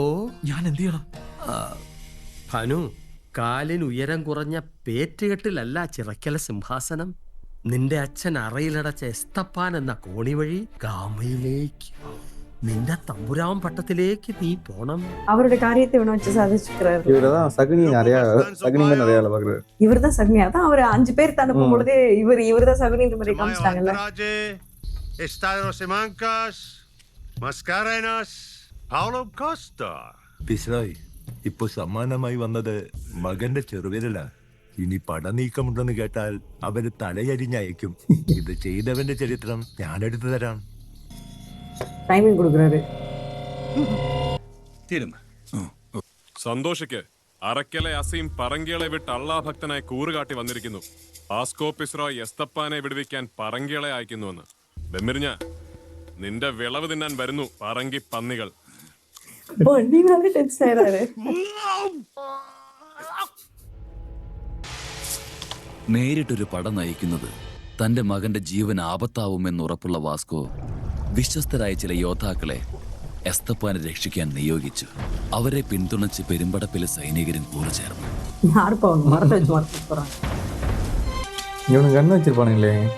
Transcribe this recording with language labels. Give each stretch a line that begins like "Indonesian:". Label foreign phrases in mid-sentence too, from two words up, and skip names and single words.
Malayalam: ഞാൻ എന്ത് ചെയ്യണം? ഭാനു, കാലിന് ഉയരം കുറഞ്ഞ പേറ്റുകെട്ടിലല്ല ചിറക്കല സിംഹാസനം. നിന്റെ അച്ഛൻ അറയിലടച്ച എസ്തപ്പാൻ എന്ന കോണി വഴി ഗാമയിലേക്ക്, നിന്റെ തമ്പുരാൻ പട്ടത്തിലേക്ക് നീ പോണം.
Tamil: அவரோட காரியத்தை இவனை வச்சு சாதிச்சுக்கிறாரு. இவரதான் சகுனி நிறைய வேலை பார்க்குறாரு. இவர் தான் சகுனி. அதான் அவர் 5 பேர் அனுப்பும் பொழுதே இவர் தான் சகுனின்ற மாதிரி காமிச்சிட்டாங்கல்ல.
Malayalam: പിസ്രായ്, ഇപ്പൊ സമ്മാനമായി വന്നത് മകന്റെ ചെറുവിരല. ഇനി പടനീക്കമുണ്ടെന്ന് കേട്ടാൽ അവര് തലയരിഞ്ഞയക്കും. ഇത് ചെയ്തവന്റെ ചരിത്രം ഞാൻ എടുത്തു തരാം.
Tamil: டைமிங் கொடுக்குறாரு.
Malayalam: സന്തോഷിക്ക്. അറക്കലെ അസീം പറങ്കികളെ വിട്ട് അള്ളാഭക്തനായി കൂറുകാട്ടി വന്നിരിക്കുന്നു. ആസ്കോ പിസ്രോയ് എസ്തപ്പാനെ വിടുവിക്കാൻ പറങ്കികളെ അയക്കുന്നുവെന്ന്. ബെമ്മിരിഞ്ഞ, നിന്റെ വിളവ് തിന്നാൻ വരുന്നു പറങ്കി പന്നികൾ. നേരിട്ടൊരു പട നയിക്കുന്നത് തന്റെ മകന്റെ ജീവൻ ആപത്താവുമെന്ന് ഉറപ്പുള്ള വാസ്കോ വിശ്വസ്തരായ ചില യോദ്ധാക്കളെ എസ്തപ്പാനെ രക്ഷിക്കാൻ നിയോഗിച്ചു. അവരെ പിന്തുണച്ച് പെരുമ്പടപ്പിലെ സൈനികരും കൂടെ ചേർന്നു.
Tamil: இவனுக்கு கண்ணு வச்சிருப்பானுங்களே.